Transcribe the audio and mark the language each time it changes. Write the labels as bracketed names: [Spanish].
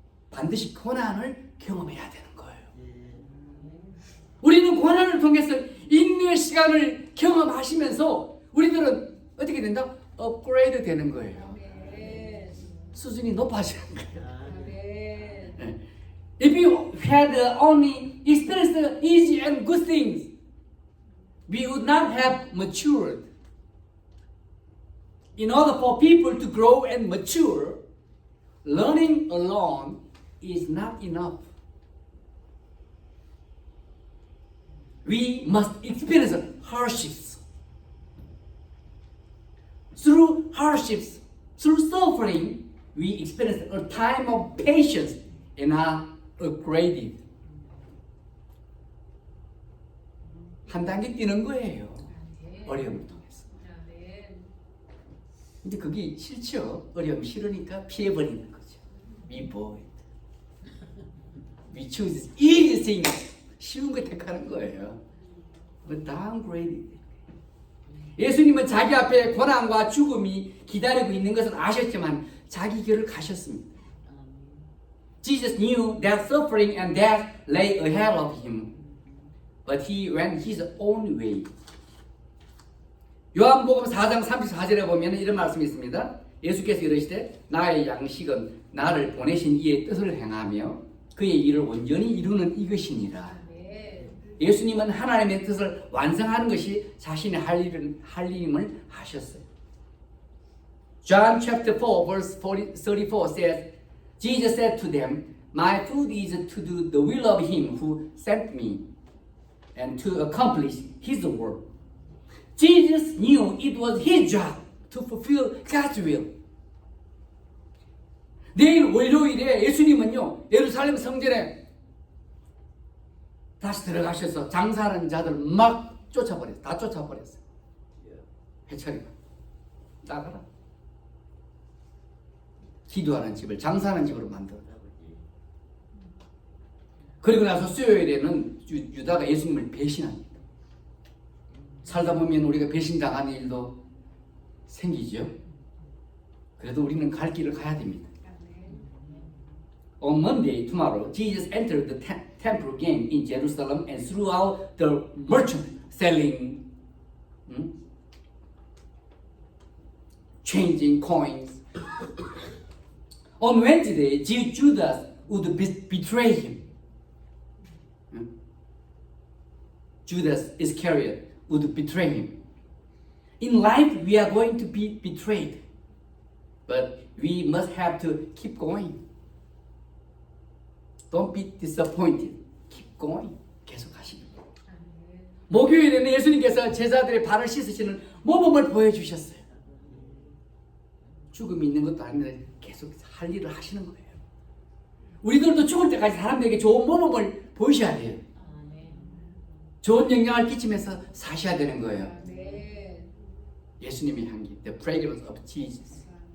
[Korean] 반드시 고난을 경험해야 되는 거예요. 우리는 고난을 통해서 인내의 시간을 경험하시면서 우리들은 어떻게 된다? 업그레이드 되는 거예요. 수준이 높아지는 거예요. [English] If you had only experienced easy and good things, we would not have matured. In order for people to grow and mature, learning alone is not enough. We must experience hardships. Through hardships, through suffering, we experience a time of patience and are upgraded. [Korean] 한 단계 뛰는 거예요. 어려움을 통해서. 근데 그게 싫죠. 어려움 싫으니까 피해버리는 거죠. [English] We avoid. We choose easy things. [Korean] 쉬운 거 택하는 거예요. downgraded. 예수님은 자기 앞에 고난과 죽음이 기다리고 있는 것을 아셨지만 자기 길을 가셨습니다. [English] Jesus knew that suffering and death lay ahead of him, but he went his own way. [Korean] 요한복음 4장 34절에 보면 이런 말씀이 있습니다. 예수께서 이르시되 나의 양식은 나를 보내신 이의 뜻을 행하며 그의 일을 온전히 이루는 이것이니라. 예수님은 하나님의 뜻을 완성하는 것이 자신의 할 일임을 하셨어요. [English] John chapter 4 verse 34 says, Jesus said to them, My food is to do the will of him who sent me and to accomplish his work. Jesus knew it was his job to fulfill God's will. [Korean] 내일 월요일에 예수님은요 예루살렘 성전에 다시 들어가셔서 장사하는 자들 막 쫓아버렸어요. 다 쫓아버렸어요. 회초리가 나가라. 기도하는 집을 장사하는 집으로 만들어. 그리고 나서 수요일에는 유다가 예수님을 배신합니다. 살다 보면 우리가 배신당하는 일도 생기죠. 그래도 우리는 갈 길을 가야 됩니다. [English] On Monday, tomorrow, Jesus entered the temple again in Jerusalem and threw out the merchant selling, changing coins. On Wednesday, Judas would betray him. Judas Iscariot would betray him. In life, we are going to be betrayed, but we must have to keep going. Don't be disappointed. Keep going. [Korean] 계속 하시는 거예요. 목요일에는 예수님께서 제자들의 발을 씻으시는 모범을 보여주셨어요. 죽음이 있는 것도 아닌데 계속 할 일을 하시는 거예요. 우리들도 죽을 때까지 사람들에게 좋은 모범을 보이셔야 돼요. 좋은 영향을 끼치면서 사셔야 되는 거예요. 예수님의 향기, [English] the fragrance of Jesus.